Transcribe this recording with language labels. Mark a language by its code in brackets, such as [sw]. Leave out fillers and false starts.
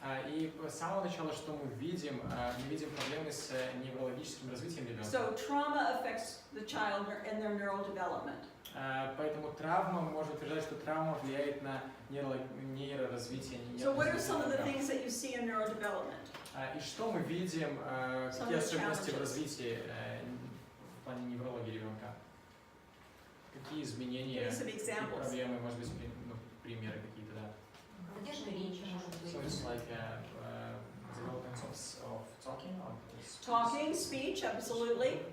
[ru] И с самого начала, что мы видим проблемы с неврологическим развитием ребенка. [en] So trauma affects the child and their neural development. [ru] Поэтому травма, мы можем утверждать, что травма влияет на нейроразвитие. [en] So what are some of the things that you see in neurodevelopment? [ru] И что мы видим, какие особенности в развитии в плане неврологии ребенка? Какие изменения, [en] Give me some [ru] какие [en] examples. [ru] проблемы, может быть, примеры какие-то, да? Задержка речи может быть. [en] So it's like development of talking, Talking, speech, absolutely.